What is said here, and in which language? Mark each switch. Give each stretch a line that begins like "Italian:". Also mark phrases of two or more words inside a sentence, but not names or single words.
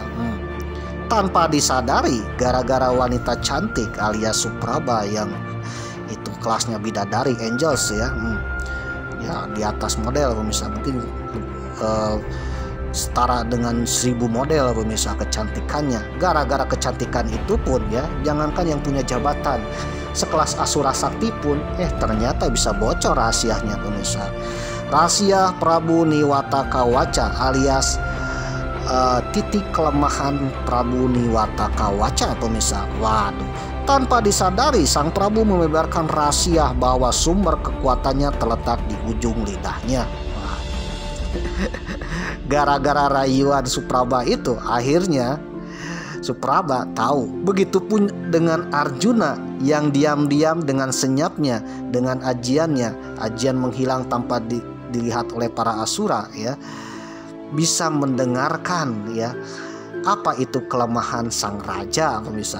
Indonesian: Tanpa disadari, gara-gara wanita cantik alias Supraba yang itu kelasnya bidadari angels ya, ya di atas model pemirsa, mungkin setara dengan 1000 model pemirsa kecantikannya. Gara-gara kecantikan itu pun ya, jangankan yang punya jabatan sekelas Asura Sakti pun ternyata bisa bocor rahasianya pemirsa. Rahasia Prabu Niwataka Waca alias titik kelemahan Prabu Niwataka Waca pemirsa. Waduh, tanpa disadari sang Prabu memebarkan rahasia bahwa sumber kekuatannya terletak di ujung lidahnya. Gara-gara rayuan Supraba itu, akhirnya Supraba tahu. Begitupun dengan Arjuna yang diam-diam dengan senyapnya, dengan ajiannya, ajian menghilang tanpa dilihat oleh para asura ya, bisa mendengarkan ya apa itu kelemahan sang raja pemirsa.